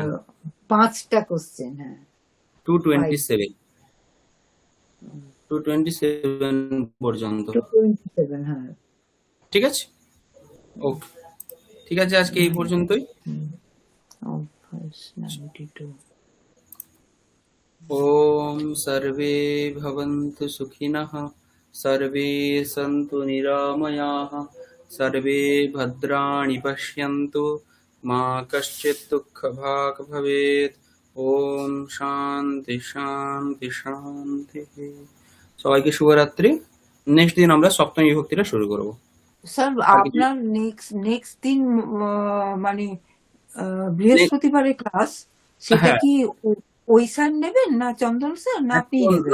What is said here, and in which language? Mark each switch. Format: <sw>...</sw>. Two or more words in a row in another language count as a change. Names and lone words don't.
<bn>5টা কোশ্চেন। হ্যাঁ 227 পর্যন্ত। 227, হ্যাঁ ঠিক আছে, ওকে, ঠিক আছে, আজকে এই পর্যন্তই। অভ্যাস 92।</bn> <sa>ओम् सर्वे भवन्तु सुखिनः, सर्वे सन्तु निरामयाः, सर्वे भद्राणि पश्यन्तु, मा कश्चित् दुःखभाग् भवेत्। ओम् शान्ति शान्ति शान्ति।</sa> <bn>সবাইকে শুভরাত্রি। নেক্সট দিন আমরা সপ্তমী বিভক্তিটা শুরু করব। স্যার আর কিছু আপনার নেক্সট দিন মানে বৃহস্পতিবারের ক্লাস, সেটা হ্যাঁ, কি ওই স্যার নেবেন না চন্দন স্যার, না আপনি নেবেন?</bn>